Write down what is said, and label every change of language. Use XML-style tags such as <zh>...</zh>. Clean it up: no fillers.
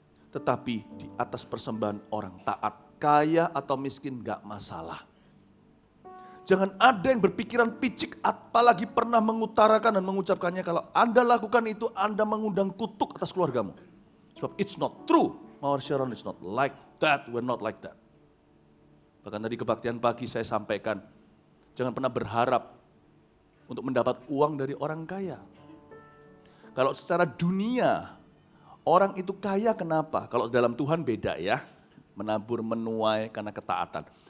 <id>Tetapi di atas persembahan orang taat. Kaya atau miskin gak masalah. Jangan ada yang berpikiran picik apalagi pernah mengutarakan dan mengucapkannya. Kalau Anda lakukan itu, Anda mengundang kutuk atas keluargamu.</id> <en>Sebab it's not true. Mawar Sharon is not like that, we're not like that.</en> <id>Bahkan tadi kebaktian pagi saya sampaikan, jangan pernah berharap untuk mendapat uang dari orang kaya. Kalau secara dunia, orang itu kaya kenapa? Kalau dalam Tuhan beda ya, menabur menuai karena ketaatan.</id>